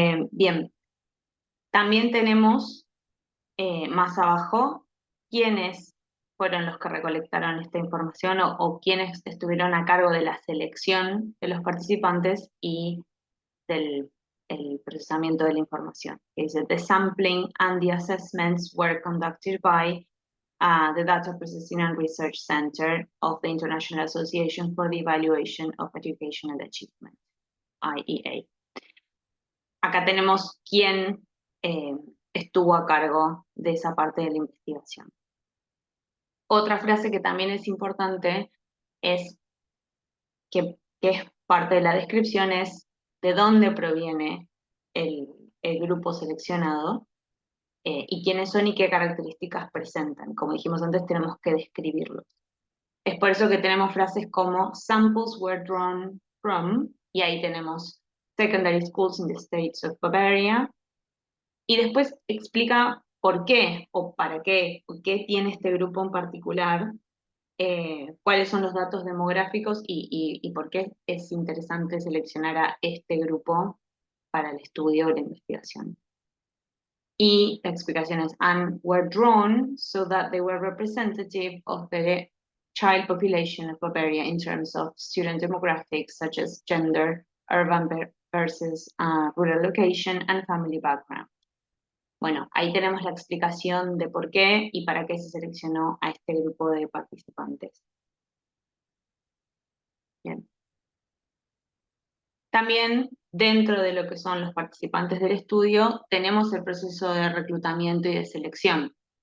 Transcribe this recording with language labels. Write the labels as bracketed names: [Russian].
[Spanish] Bien, también tenemos más abajo quiénes fueron los que recolectaron esta información o quiénes estuvieron a cargo de la selección de los participantes y del el procesamiento de la información. Dice, [English] the sampling and the assessments were conducted by the Data Processing and Research Center of the International Association for the Evaluation of Educational Achievement, IEA. [Spanish] Acá tenemos quién estuvo a cargo de esa parte de la investigación. Otra frase que también es importante es que es parte de la descripción es de dónde proviene el grupo seleccionado y quiénes son y qué características presentan. Como dijimos antes, tenemos que describirlos. Es por eso que tenemos frases como [English] samples were drawn from, [Spanish] y ahí tenemos [English] secondary schools in the states of Bavaria, [Spanish] y después explica por qué o para qué, o qué tiene este grupo en particular, cuáles son los datos demográficos y por qué es interesante seleccionar a este grupo para el estudio o la investigación. Y la explicación es, [English] and were drawn so that they were representative of the child population of Bavaria in terms of student demographics such as gender, urban versus rural location and family background. [Spanish] Bueno, ahí tenemos la explicación de por qué y para qué se seleccionó a este grupo de participantes. Bien. También dentro de lo que son los participantes del estudio, tenemos el proceso de reclutamiento y de selección.